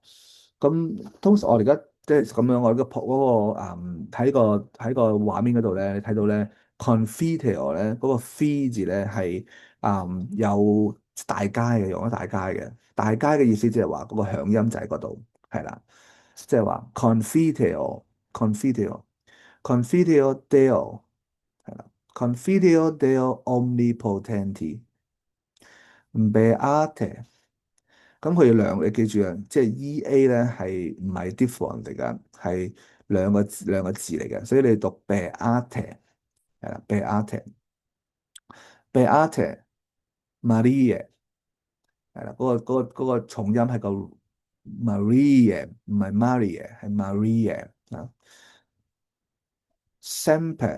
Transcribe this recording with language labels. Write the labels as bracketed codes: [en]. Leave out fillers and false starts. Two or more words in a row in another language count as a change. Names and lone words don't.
[yue] 咁通常我哋而家即係咁樣，我個嗰個喺個畫面嗰度咧，你睇到咧 confidential 咧嗰個 f 字咧係有大階嘅，用咗大階嘅，大階嘅意思即係話嗰個響音就喺嗰度係啦。 [la] 即係話 confideo deo 係啦 ，confideo deo omnipotenti beate， [yue] 咁佢你記住啊，即係 EA 咧係唔係 different 嚟㗎，係兩個字嚟嘅，所以你讀 beate 係啦， [la] beate Maria [yue] 係啦，嗰個重音係個 Maria，唔係 Maria，係 Maria 啊。Semper